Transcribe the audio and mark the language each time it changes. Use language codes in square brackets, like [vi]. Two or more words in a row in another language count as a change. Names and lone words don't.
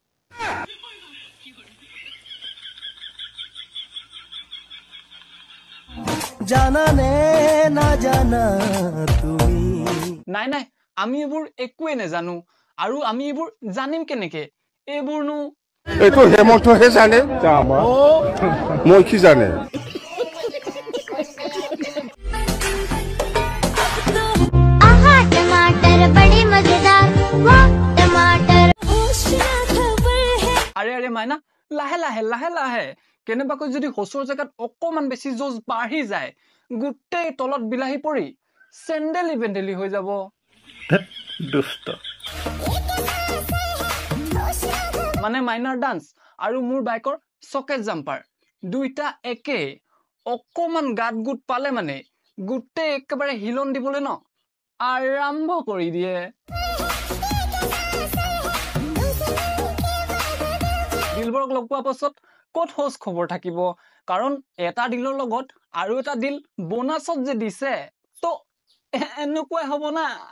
[as] জানা নে না জানা তুমি নাই নাই আমি এবোৰ একোৱে নেজানো আৰু আমি এবোৰ জানিম কেনেকে এবোৰনো এইটো হেমন্তহে জানে মই কি জানে [hi] आहा टमाटर बड़े मजेदार वाह टमाटर [as] আৰে আৰে মাইনা লাহে লাহে লাহে লাহে কেনেবাকৈ যদি হসৰ জাগাত অকমান বেছি জোজ বাঢ়ি যায় গুটেই তলত বিলাহি পৰি চেন্ডেলি বেন্ডেলি হৈ যাব দুষ্ট মানে মাইনাৰ ডান্স আৰু মোৰ বাইকৰ সকেট জাম্পাৰ দুইটা একে অকমান গাত গুট পালে মানে গুটেই একেবাৰে হিলন দিবলৈ ন আৰম্ভ কৰি দিয়ে দিলবৰক লগ পোৱা পাছত কত হোস খবৰ থাকিব কাৰণ এটা দিলৰ লগত আৰু এটা দিল বোনাছত যে দিছে তো এনেকুৱা হ'ব না